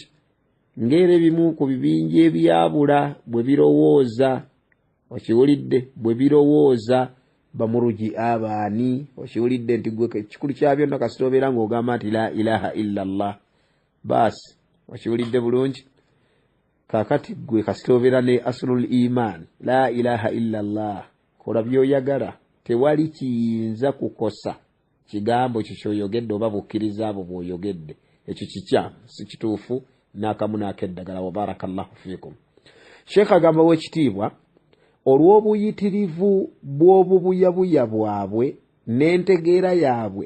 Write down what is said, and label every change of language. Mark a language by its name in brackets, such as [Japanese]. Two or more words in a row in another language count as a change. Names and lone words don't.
[Ganda] Ng'era ebimu ku bibinja ebyabula bwe birowooza, okiwulidde, bwe birowooza bamuruji abaani, okiwulidde nti gwe kikulu kya byonna kasita obeera ng'ogamba nti [Arabic] لا إله إلا الله [Ganda] baasi, okiwulidde bulungi? Kaakati gwe kasita obeera ne [Arabic] أصل الإيمان لا إله إلا الله, [Ganda] kola by'oyagala, tewali kiyinza kukosa kigambo kikyoyogedde oba bukkiriza abo bw'oyogedde. Ekyo kikyamu, si kituufu, n'akamu n'akeddagala. [Arabic] وبارك الله فيكم. [Ganda] Sheikh agamba w'ekitiibwa, olw'obuyitirivu bw'obubuyabuya bwabwe n'entegeera yaabwe